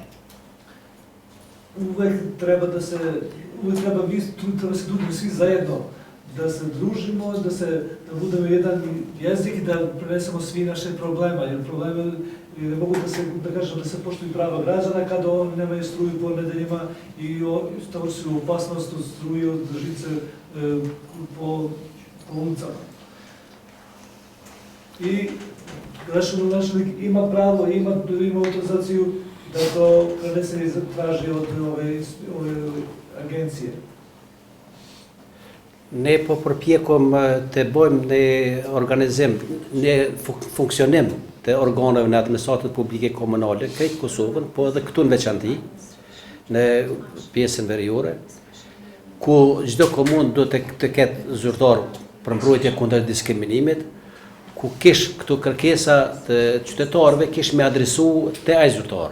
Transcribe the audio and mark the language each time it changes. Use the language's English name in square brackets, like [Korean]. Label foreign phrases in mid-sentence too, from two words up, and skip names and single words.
[Serbian] uvek treba da se družimo svi zajedno, da se družimo, da budemo jedan jezik i da prenesemo svi naše problema, jer probleme ne mogu da se poštuju prava građana kada oni nemaju struju po nedeljima i stavljaju se u opasnost od struje, od žice po ulicama. I građanin ima pravo, ima autorizaciju da to prenese i traži od ove agencije. [Albanian] Ne po përpjekom të bëjmë në organizim, në funksionim të organeve në administratët publike komunale, krejt Kosovën, po edhe këtu në veçanti, në pjesën veriore, ku çdo komunë do të ketë zyrtar për mbrojtje kundër diskriminimit, ku kish këto kërkesa të qytetarëve kish me adresu te ai zyrtar.